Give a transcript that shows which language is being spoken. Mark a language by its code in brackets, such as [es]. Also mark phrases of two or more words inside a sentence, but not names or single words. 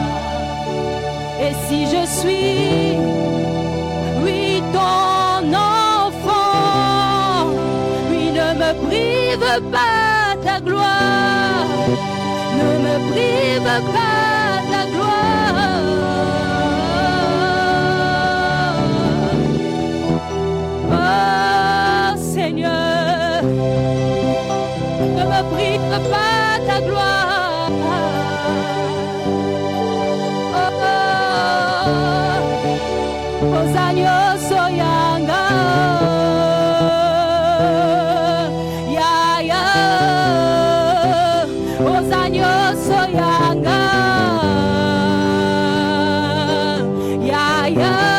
[fr] Et si je suis, oui, ton enfant, oui, ne me prive pas ta gloire, ne me prive pas ta gloire. Oh Seigneur, ne me prive pas ta gloire. [ln] Ozanyo soyanga, ya ya. Ozanyo soyanga, ya ya.